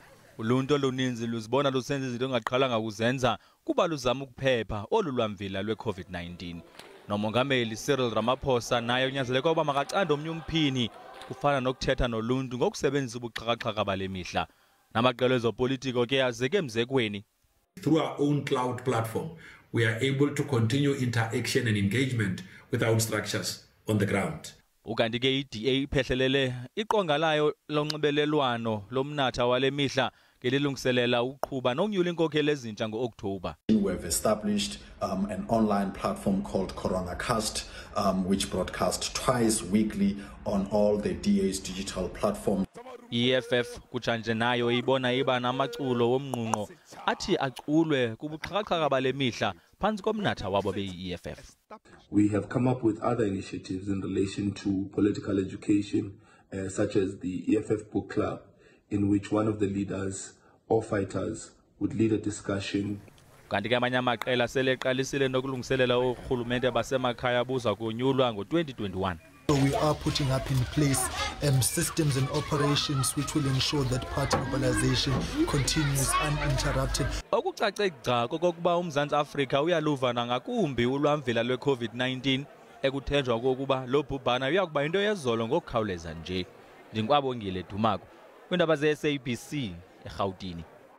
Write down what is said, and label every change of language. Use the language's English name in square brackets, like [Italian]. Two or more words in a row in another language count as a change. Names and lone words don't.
[Xhosa] Uluntu oluninzi luzibona lusenza izinto engaqhelanga kuzenza kuba luzama ukuphepha olu lwamvila lwe-COVID-19. Nomongameli Cyril Ramaphosa naye unyanzeleke ukuba makacande omnye umphini kufana nokuthetha noluntu ngokusebenzisa ubuxhakaxhaka bale mihla. Namaqela ezopolitiko ke azeke emzekweni. [English] Through our own cloud platform, we are able to continue interaction and engagement without structures on the ground. [Xhosa] Ukanti ke iDA iphehlelele iqonga layo lonxibelelwano lomnatha wale mihla ngelilungiselela uqhuba nokunyula inkokeli ezintsha ngo-October. [English] We have established an online platform called CoronaCast, which broadcasts twice weekly on all the DA's digital platforms. [Xhosa] EFF kutshanje nayo ibona iba namaculo womnqunqo athi aculwe kubuxhakaxhaka bale mihla phantsi komnatha wabo be-EFF. [English] We have come up with other initiatives in relation to political education, such as the EFF Book Club, in which one of the leaders or fighters would lead a discussion. [Xhosa] Kanti ke amanye amaqela seleqalisile nokulungiselela urhulumente basemakhaya buza kunyulwa ngo-2021. [English] We are putting up in place systems and operations which will ensure that party mobilization continues uninterrupted. [Xhosa] Okucace gca kokuba uMzantsi Afrika uyaluva nangakumbi ulwamvila lwe-COVID-19 ekuthenjwa kokuba lo bhubhana uyakuba into yezolo ngokukhawuleza nje. Ndinkwabongile Dumako, kwiindaba ze-SABC eRhawutini.